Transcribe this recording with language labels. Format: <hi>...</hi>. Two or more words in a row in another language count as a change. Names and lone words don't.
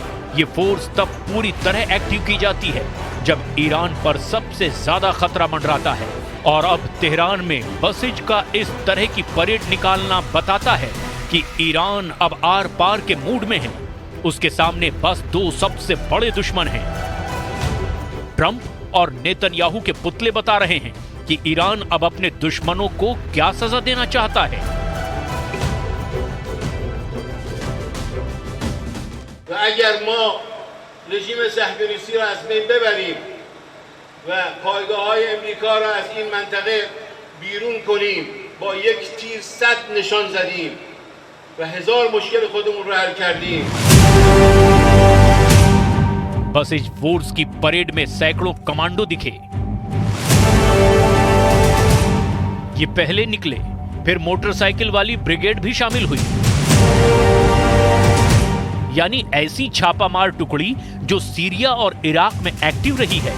<hi>ये फोर्स तब पूरी तरह एक्टिव की जाती है जब ईरान पर सबसे ज्यादा खतरा मंडराता है, और अब तेहरान में बसिज का इस तरह की परेड निकालना बताता है कि ईरान अब आर पार के मूड में है। उसके सामने बस दो सबसे बड़े दुश्मन हैं। ट्रंप और नेतन्याहू के पुतले बता रहे हैं कि ईरान अब अपने दुश्मनों को क्या सजा देना चाहता है।</hi> <fa>اگر ما رژیم صهیونیستی را از بین ببریم و پایگاه‌های امریکا را از این منطقه بیرون کنیم، با یک تیر 100 نشان زدیم و هزار مشکل خودمون رو حل کردیم।</fa> <hi>बसिज फोर्स की परेड में सैकड़ों कमांडो दिखे। ये पहले निकले, फिर मोटरसाइकिल वाली ब्रिगेड भी शामिल हुई, यानी ऐसी छापामार टुकड़ी जो सीरिया और इराक में एक्टिव रही है।</hi>